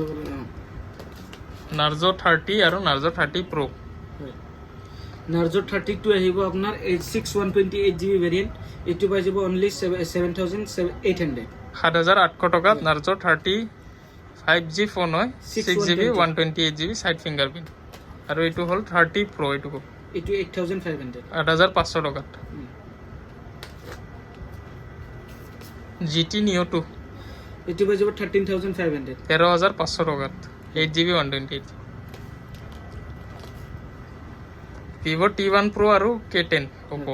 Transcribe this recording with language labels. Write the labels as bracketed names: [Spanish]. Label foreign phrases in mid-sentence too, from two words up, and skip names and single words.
[Assamese] নার্জো 30 আর নার্জো 30 প্রো নার্জো 32 আহিব আপনার 128GB ভেরিয়েন্ট এটি পাই যাব অনলি 7800 7,800 টাকা নার্জো 30 5G ফোন হয় 6GB 128GB [English] side fingerprint [Assamese] আর এইটো হল 30 প্রো এইটো এটি 8500 8,500 টাকা GT Neo 2 এটি পাই যাব 13500 13,500 টাকা 8GB 128 Vivo T1 Pro আর K10 Oppo